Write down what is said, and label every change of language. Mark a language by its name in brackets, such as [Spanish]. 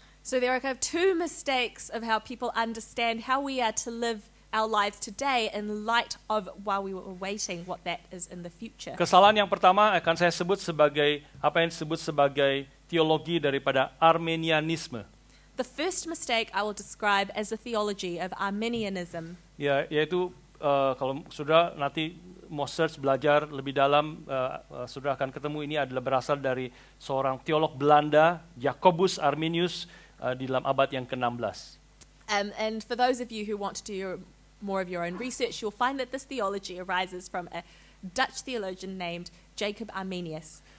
[English] So there are kind of two mistakes of how people understand how we are to live our lives today in light of while we were waiting what that is in the future. [Indonesian] Kesalahan yang pertama akan saya sebut sebagai apa yang disebut sebagai teologi daripada Armenianisme. [English] The first mistake I will describe as the theology of Arminianism. [Indonesian] Ya, yaitu kalau saudara nanti mau search belajar lebih dalam, saudara akan ketemu ini adalah berasal dari seorang teolog Belanda, Jacobus Arminius, di dalam abad yang ke-16. [English] And for those of you who want to do more of your own research, you'll find that this theology arises from a Dutch theologian named Jacob Arminius.